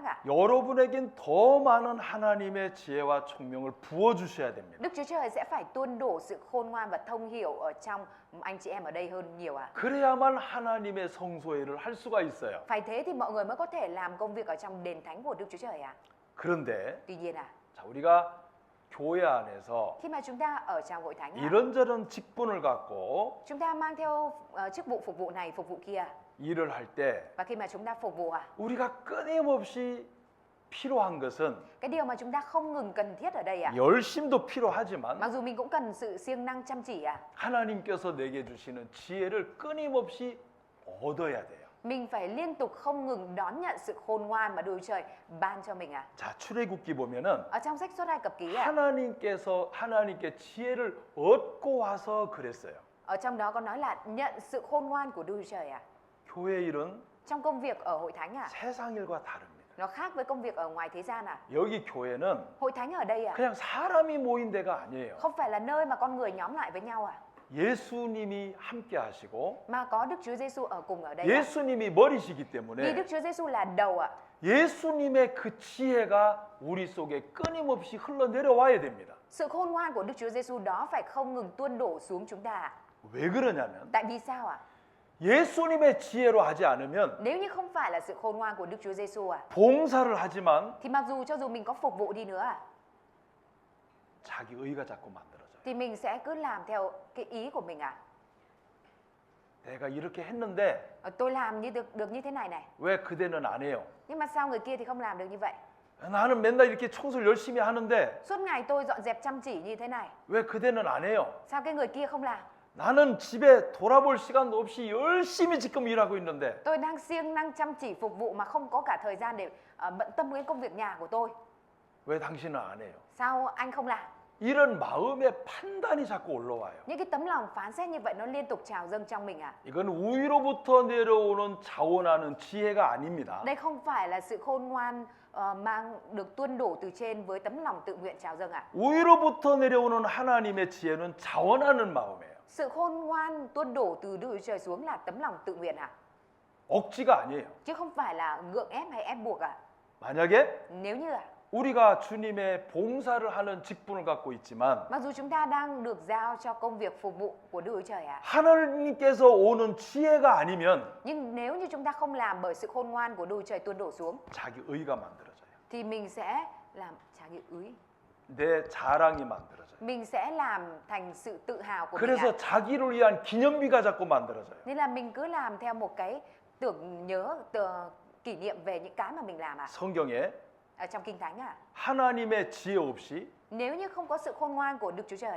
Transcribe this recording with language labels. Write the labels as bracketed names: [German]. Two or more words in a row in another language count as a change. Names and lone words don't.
[Korean] 여러분에겐 더 많은 하나님의 지혜와 총명을 부어 주셔야 됩니다. [Vietnamese] Đức Chúa Trời sẽ phải tuôn đổ sự khôn ngoan và thông hiểu ở trong anh chị em ở đây hơn nhiều à? [Korean] 그래야만 하나님의 성소회를 할 수가 있어요. [Vietnamese] Phải thế thì mọi người mới có thể làm công việc ở trong đền thánh của Đức Chúa Trời à? [Korean] 그런데 [Vietnamese] Tuy nhiên [Korean] 자, 우리가 교회 안에서 [Vietnamese] khi mà chúng ta ở trong hội thánh [Korean] 이런저런 직분을 갖고 [Vietnamese] chúng ta mang theo chức vụ phục vụ này, phục vụ kia, [Korean] 일을 할 때 [Vietnamese] và khi mà chúng ta phục vụ [Korean] 우리가 끊임없이 필요한 것은 [Vietnamese] cái điều mà chúng ta không ngừng cần thiết ở đây [Korean] 열심도 필요하지만 [Vietnamese] mặc dù mình cũng cần sự siêng năng chăm chỉ [Korean] 하나님께서 내게 주시는 지혜를 끊임없이 얻어야 돼요. [Vietnamese] mình phải liên tục không ngừng đón nhận sự khôn ngoan mà Đức Chúa Trời ban cho mình [Korean] 자, 출애굽기 보면은 [Vietnamese] ở trong sách Xuất Ai Cập ký [Korean] 하나님께 지혜를 얻고 와서 그랬어요. [Vietnamese] ở trong đó có nói là nhận sự khôn ngoan của Đức Chúa Trời [Korean] 교회 일은 [Vietnamese] trong công việc ở hội thánh [Korean] 세상 일과 다릅니다. [Vietnamese] nó khác với công việc ở ngoài thế gian [Korean] 여기 교회는 [Vietnamese] hội thánh ở đây [Korean] 그냥 사람이 모인 데가 아니에요. [Vietnamese] không phải là nơi mà con người nhóm lại với nhau [Korean] 예수님이 함께 하시고 [Vietnamese] mà có Đức Chúa Giêsu ở cùng ở đây [Korean] 예수님이 머리시기 [Vietnamese] vì [Korean] 때문에 [Vietnamese] Đức Chúa Giêsu là đầu [Korean] 예수님의 그 지혜가 우리 속에 끊임없이 흘러내려와야 됩니다. [Vietnamese] sự khôn ngoan của Đức Chúa Giêsu đó phải không ngừng tuôn đổ xuống chúng ta [Korean] 왜 그러냐면 [Vietnamese] tại vì sao [Korean] 예수님의 지혜로 하지 않으면 [Vietnamese] nếu như không phải là sự khôn ngoan của Đức Chúa Giêsu [Korean] 봉사를 하지만 [Vietnamese] thì mặc dù cho dù mình có phục vụ đi nữa [Korean] 자기 의가 자꾸 만들어져요. [Vietnamese] thì mình sẽ cứ làm theo cái ý của mình [Korean] 내가 이렇게 했는데 [Vietnamese] tôi làm như được như thế này này [Korean] 왜 그대는 안 해요? [Vietnamese] nhưng mà sao người kia thì không làm được như vậy [Korean] 나는 맨날 이렇게 청소를 열심히 하는데 [Vietnamese] suốt ngày tôi dọn dẹp chăm chỉ như thế này [Korean] 왜 그대는 안 해요? [Vietnamese] sao cái người kia không làm [Korean] 나는 집에 돌아볼 시간도 없이 열심히 지금 일하고 있는데 [Vietnamese] tôi đang siêng năng chăm chỉ phục vụ mà không có cả thời gian để bận tâm đến công việc nhà của tôi [Korean] 왜 당신은 안 해요? [Vietnamese] sao anh không làm [Korean] 이런 마음의 판단이 자꾸 올라와요. [Vietnamese] những cái tấm lòng phán xét như vậy nó liên tục trào dâng trong mình [Korean] 이건 위로부터 내려오는 자원하는 지혜가 아닙니다. [Vietnamese] đây không phải là sự khôn ngoan mang được tuôn đổ từ trên với tấm lòng tự nguyện trào dâng [Korean] 위로부터 내려오는 하나님의 지혜는 자원하는 마음이에요. [Vietnamese] sự khôn ngoan tuôn đổ từ Đức Chúa Trời xuống là tấm lòng tự nguyện [Korean] 억지가 아니에요. [Vietnamese] chứ không phải là gượng ép hay ép buộc [Korean] 만약에 [Vietnamese] nếu như [Korean] 우리가 주님의 봉사를 하는 직분을 갖고 있지만 [Vietnamese] mặc dù chúng ta đang được giao cho công việc phục vụ của Đức Chúa Trời [Korean] 하나님께서 오는 지혜가 아니면 [Vietnamese] nhưng nếu như chúng ta không làm bởi sự khôn ngoan của Đức Chúa Trời tuôn đổ xuống [Korean] 자기 의가 만들어져요. [Vietnamese] thì mình sẽ làm [Korean] 자기 의 내 자랑이 만들어져요. [Vietnamese] mình sẽ làm thành sự tự hào của [Korean] 그래서 [Vietnamese] mình [Korean] 자기를 위한 기념비가 자꾸 만들어져요. [Vietnamese] nên là mình cứ làm theo một cái tưởng nhớ kỷ niệm về những cái mà mình làm [Korean] 성경에 [Vietnamese] ở trong kinh thánh [Korean] 하나님의 지혜 없이 [Vietnamese] nếu như không có sự khôn ngoan của Đức Chúa Trời